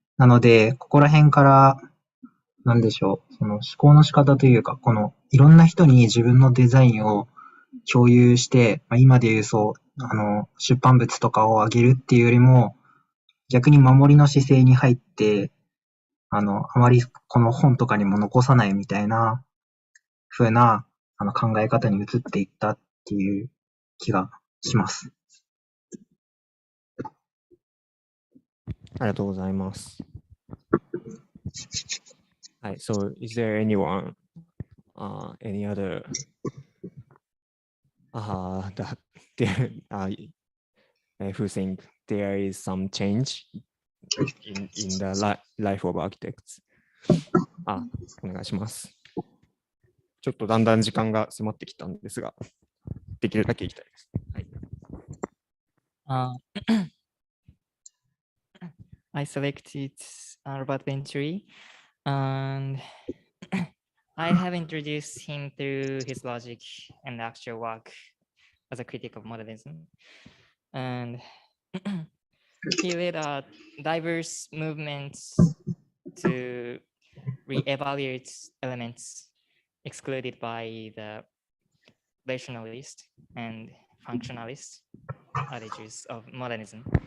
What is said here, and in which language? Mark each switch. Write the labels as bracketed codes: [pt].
[ja] なので、ここら辺から、なんでしょう、思考の仕方というか、いろんな人に自分のデザインを共有して、今で言う出版物とかを上げるっていうよりも、逆に守りの姿勢に入って、あまりこの本とかにも残さないみたいな風な考え方に移っていったっていう気がします。ありがとうございます。 [en] はい、so is there anyone, any other that there, who think there is some change in the life of architects? [ja] お願いします。ちょっとだんだん時間が迫ってきたんですが、できるだけいきたいです。はい。 [en] I selected Robert Venturi, and I have introduced him through his logic and actual work as a critic of modernism. And he led diverse movements to re-evaluate elements excluded by the rationalist and functionalist attitudes of modernism.